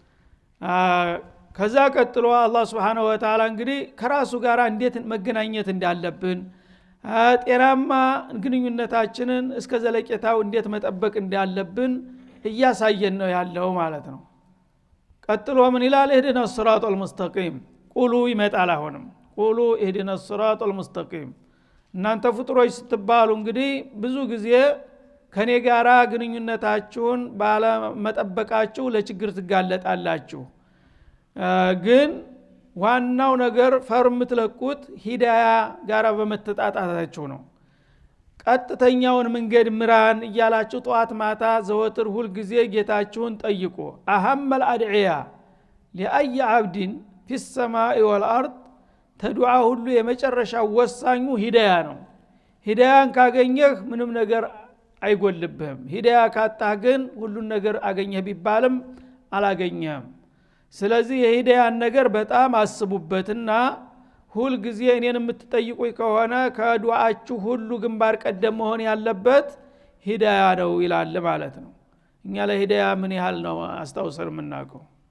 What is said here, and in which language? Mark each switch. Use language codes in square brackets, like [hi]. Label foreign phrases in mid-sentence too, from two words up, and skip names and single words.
[am] ከዛ ቀጥሎ አላህ [ar] سبحانه وتعالى [am] እንግዲህ ከራሱ ጋር እንዴት መገናኘት እንዳለብን ጤናማ ግንኙነታችንን እስከ ዘለቄታው እንዴት መጠበቅ እንዳለብን እያሳየን ነው ያለው ማለት ነው ቀጥሎ ምን ይላል [ar] اهدنا الصراط المستقيم [am] ቁሉ ይመጣል አሁንም ቁሉ [ar] اهدنا الصراط المستقيم [am] እናንተ ፍጡሮች ስትባሉ እንግዲህ ብዙ ጊዜ ከኔ ጋራ ግንኙነታችሁን ባለ መጠበቃችሁ ለችግር ትጋለጣላችሁ ግን ዋናው ነገር ፈርምትለቁት ሂዳያ ጋራ በመተጣጣታችሁ ነው ቀጥተኛውን መንገድ ምራን እያላችሁ ጧት ማታ ዘወትር ሁሉ ጊዜ ጌታችሁን ጠይቁ [ar] أهم الأدعية لأي عبد في السماء والارض [am] ተዱዓ ሁሉ የመጨረሻው ወሳኙ ሂዳያ ነው ሂዳያን ካገኘህ ምንም ነገር አይጎልብህም ሂዳያ ካጣህ ግን ሁሉን ነገር አገኘህ ቢባልም አላገኘህም ስለዚህ የሂዳያን ነገር በጣም አስቡበትና ሁሉ ጊዜ እኔን የምትጠይቁኝ ከሆነ ከዱዓችሁ ሁሉ ግንባር ቀደም መሆን ያለበት ሂዳያ ነው ይላል ማለት ነው እኛ ለሂዳያ ምን ያህል ነው አስተውሰር የምናውቀው